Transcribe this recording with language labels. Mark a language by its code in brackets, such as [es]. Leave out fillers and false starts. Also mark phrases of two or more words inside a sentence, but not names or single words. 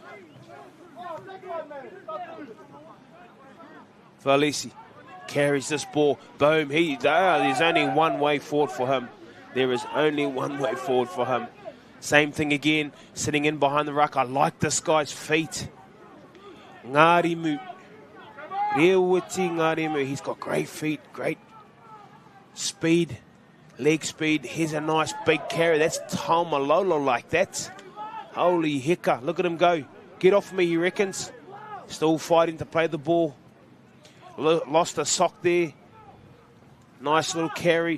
[en] Valisi carries this ball. Boom. There's only one way forward for him. There is only one way forward for him. Same thing again, sitting in behind the ruck. I like this guy's feet. Ngarimu. Rewiti Ngarimu. He's got great feet, great speed, leg speed. Here's a nice big carry. That's Taumalolo like that. Holy hicka, look at him go. Get off me, he reckons. Still fighting to play the ball. Lost a sock there. Nice little carry.